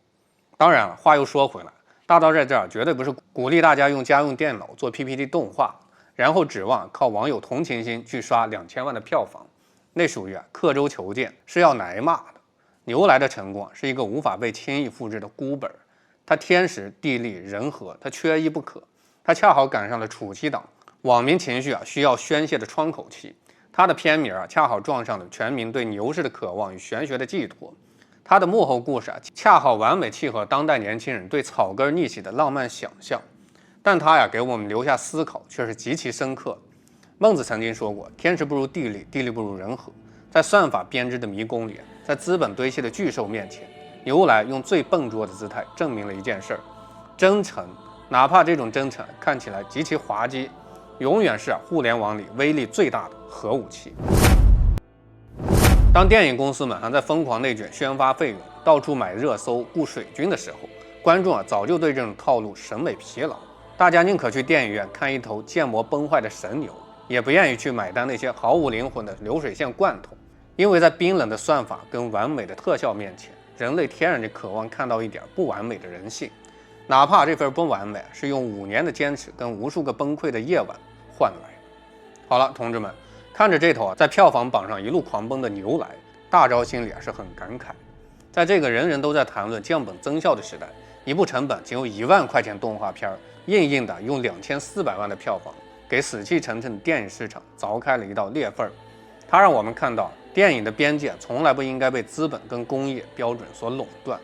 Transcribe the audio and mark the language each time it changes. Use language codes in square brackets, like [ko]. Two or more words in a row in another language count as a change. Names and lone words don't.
[zh] 當然了，話又說回來，大刀在這兒絕對不是鼓勵大家用家用電腦做 PPT 動畫，然後指望靠網友同情心去刷2000萬的票房，那屬於刻舟求劍，是要挨罵的。牛來的成功是一個無法被輕易複製的孤本，它天時地利人和，它缺一不可，它恰好趕上了暑期檔，網民情緒需要宣泄的窗口期，它的片名恰好撞上了全民對牛市的渴望與玄學的寄託，它的幕後故事恰好完美契合當代年輕人對草根逆襲的浪漫想象，但它給我們留下思考卻是極其深刻。孟子曾經說過，天時不如地利，地利不如人和。在算法編織的迷宮裡，在資本堆砌的巨獸面前，牛來用最笨拙的姿態證明了一件事兒：真誠，哪怕這種真誠看起來極其滑稽，永遠是互聯網裡威力最大的核武器。當電影公司們還在瘋狂內卷宣發費用，到處買熱搜雇水軍的時候，觀眾早就對這種套路審美疲勞，大家寧可去電影院看一頭建模崩壞的神牛，也不願意去買單那些毫無靈魂的流水線罐頭。因為在冰冷的算法跟完美的特效面前，人類天然的渴望看到一點不完美的人性，哪怕這份不完美是用5年的堅持跟無數個崩潰的夜晚換來。好了，同志們，看着這頭在票房榜上一路狂奔的牛來，大招心裡是很感慨。在這個人人都在談論降本增效的時代，一部成本僅有1萬塊錢動畫片，硬的用2400萬的票房，給死氣沉沉的電影市場鑿開了一道裂縫。它讓我們看到，電影的邊界從來不應該被資本跟工業標準所壟斷。